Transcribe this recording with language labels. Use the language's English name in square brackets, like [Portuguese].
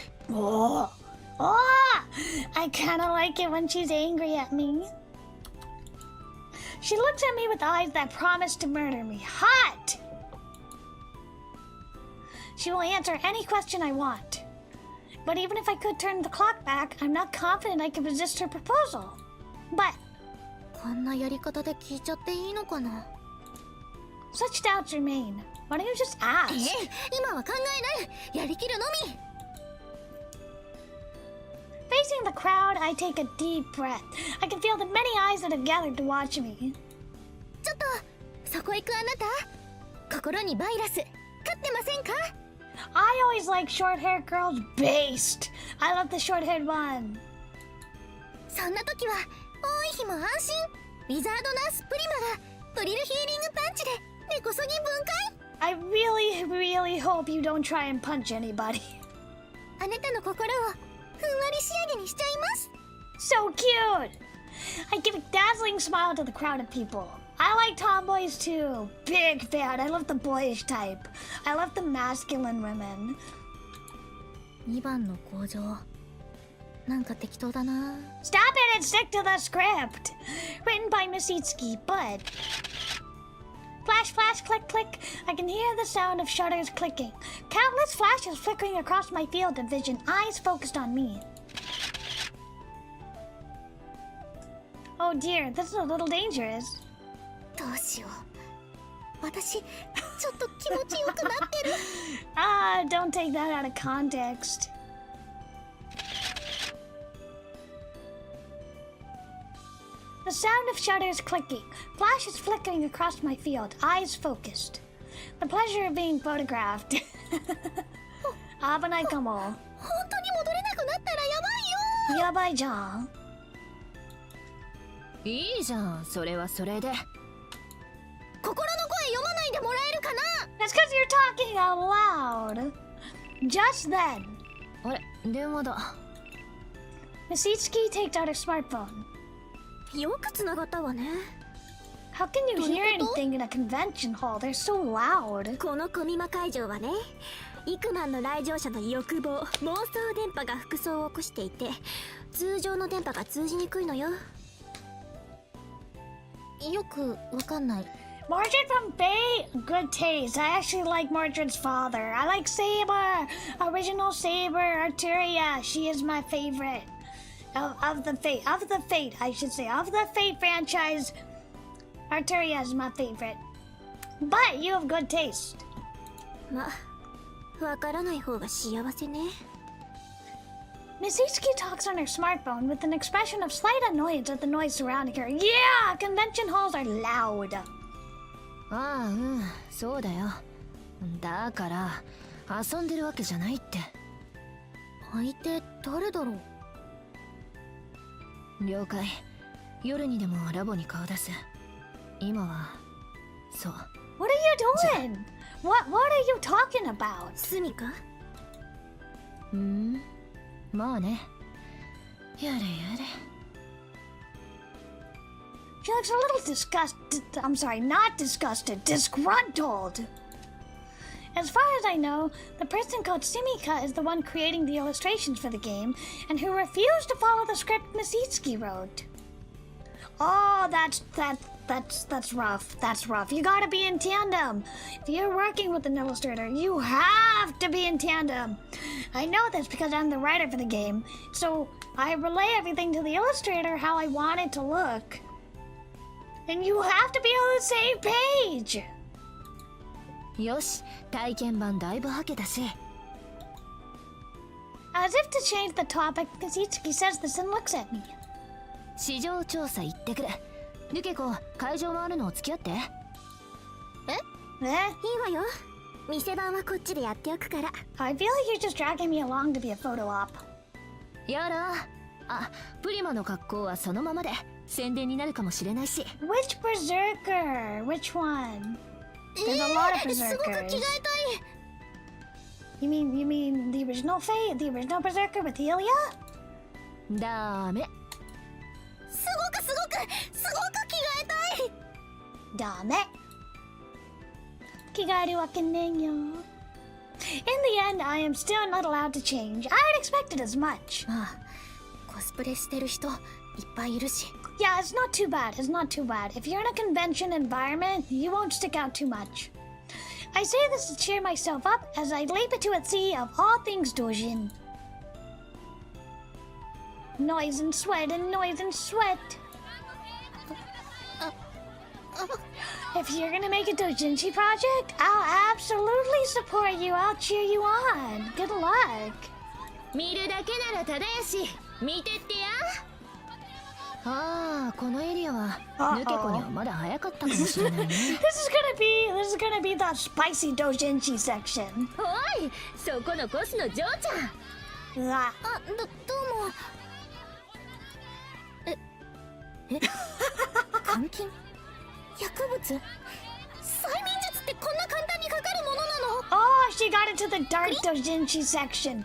[English] Oh, I kind of like it when she's angry at me. She looks at me with eyes that promise to murder me. Hot! She will answer any question I want. But even if I could turn the clock back, I'm not confident I can resist her proposal. But [Japanese] こんなやり方で聞いちゃっていいのかな？ [English] such doubts remain. Why don't you just ask? [Japanese] 今は考えない。やりきるのみ。 [English] Facing the crowd, I take a deep breath. I can feel the many eyes that have gathered to watch me. [Japanese] ちょっとそこ行くあなた。心にバイラス飼ってませんか？ [English] I always like short-haired girls based. I love the short-haired one. [Japanese] そんな時は多い日も安心。ウィザードナースプリマがドリルヒーリングパンチで根こそぎ分解。 [English] I really hope you don't try and punch anybody. [Japanese] あなたの心をふんわり仕上げにしちゃいます。 [English] So cute! I give a dazzling smile to the crowd of people. I like tomboys too. Big fan. I love the boyish type. I love the masculine women. [Japanese] 2番の工場なんか適当だな。 [English] Stop it and stick to the script. Written by Miss Itsuki, but... Flash, flash, click, click. I can hear the sound of shutters clicking. Countless flashes flickering across my field of vision, eyes focused on me. Oh dear, this is a little dangerous. [Japanese] どうしよう。私ちょっと気持ちよくなってる。 [English] Don't take that out of context. The sound of shutters clicking, flashes flickering across my field, eyes focused. The pleasure of being photographed. [Japanese] 危ないかも。本当に戻れなくなったらやばいよ。やばいじゃん。いいじゃん、それはそれで。心の声読まないでもらえるかな？ [English] That's because you're talking out loud. Just then, [Japanese] あれ、電話だ。 [English] Misitsuki takes out her smartphone. [Japanese] よくつながったわね。 [English] How can you hear anything in a convention hall? They're so loud. [Japanese] このコミマ会場はね、幾万の来場者の欲望、妄想電波が服装を起こしていて、通常の電波が通じにくいのよ。よくわかんない。 [English] Mordred from Bay, good taste. I actually like Mordred's father. I like Saber, original Saber, Arturia. She is my favorite of the Fate, I should say, of the Fate franchise. Arturia is my favorite. But you have good taste. [Japanese] ま、わからない方が幸せね。 [English] Misitsuki talks on her smartphone with an expression of slight annoyance at the noise surrounding her. Yeah, convention halls are loud. [Japanese] ああ、うん、そうだよ。だから遊んでるわけじゃないって。相手誰だろう。了解。夜にでもラボに顔出す。今はそう。 [English] What are you doing? What are you talking about? [Japanese] スミか。まあね。やれやれ。 [English] She looks a little disgusted. I'm sorry, not disgusted, disgruntled. As far as I know, the person called Simika is the one creating the illustrations for the game and who refused to follow the script Misitsuki wrote. Oh, that's rough. That's rough. You gotta be in tandem. If you're working with an illustrator, you have to be in tandem. I know this because I'm the writer for the game, so I relay everything to the illustrator how I want it to look. And you have to be on the same page. [Japanese] よし、体験版だいぶはけたし。 [English] As if to change the topic, Misitsuki says this and looks at me. [Japanese] 市場調査行ってくる。ルケコ、会場回るの付き合って。 Eh? いいわよ。店番はこっちでやっておくから。 [English] I feel like you're just dragging me along to be a photo op. [Japanese] やら。あ、プリマの格好はそのままで宣伝になるかもしれないし。 [English] Which berserker? Which one? There's a lot of [Japanese] すごく着替え [English] berserkers. [Japanese] たい。 [English] You mean the original Fate? The original berserker with Helia? [Japanese] ダメ。すごく着替えたい。ダメ。着替えるわけねえよ。 [English] In the end, I am still not allowed to change. I had expected as much. ああ、コスプレしてる人いっぱいいるし。 Yeah, it's not too bad. It's not too bad. If you're in a convention environment, you won't stick out too much. I say this to cheer myself up as I leap into a sea of all things doujin. Noise and sweat and noise and sweat. If you're gonna make a doujinshi project, I'll absolutely support you. I'll cheer you on. Good luck. [Japanese] 見るだけならただやし、見てってや。ああ、このエリアはヌケコにはまだ早かったかもしれないね。 [English] This is gonna be the spicy doujinshi section. [Japanese] おい、そこのコスの嬢ちゃん。 Ah. あ、どうも。監禁？薬物？催眠術ってこんな簡単にかかるものなの？ [English] Oh, she got into the dark doujinshi section.